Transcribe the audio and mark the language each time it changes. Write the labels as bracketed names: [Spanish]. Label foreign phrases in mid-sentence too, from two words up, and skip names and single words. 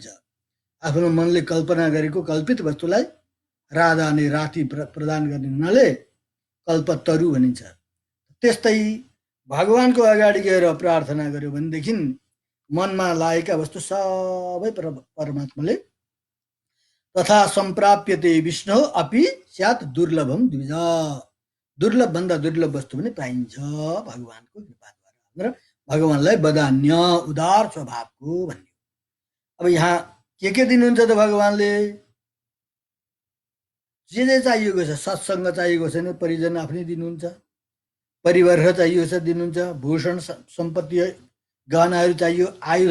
[Nepali] आफ्नो मनले कल्पना गरेको कल्पित वस्तुलाई राधा नै राति प्रदान गर्ने हुनाले कल्पतरु भनिन्छ। त्यस्तै भगवानको अगाडि गएर प्रार्थना गर्यो भनेदेखि मनमा लागेका वस्तु सबै परमात्माले [Sanskrit] तथा सम्प्राप्यते विष्णु अपि स्यात् दुर्लभम द्विज, [Nepali] दुर्लभ भन्दा दुर्लभ वस्तु पनि पाइन्छ भगवानको कृपाद्वारा। भगवानलाई वदान्य उदार स्वभावको भन्यो। अब यहाँ के दिनुहुन्छ त भगवानले? जे चाहिएको छ, सत्सङ्ग चाहिएको छ भने परिजन आफ्नै दिनुहुन्छ, परिवार चाहिएको छ दिनुहुन्छ, भूषण सम्पत्ति गहनाहरू चाहियो,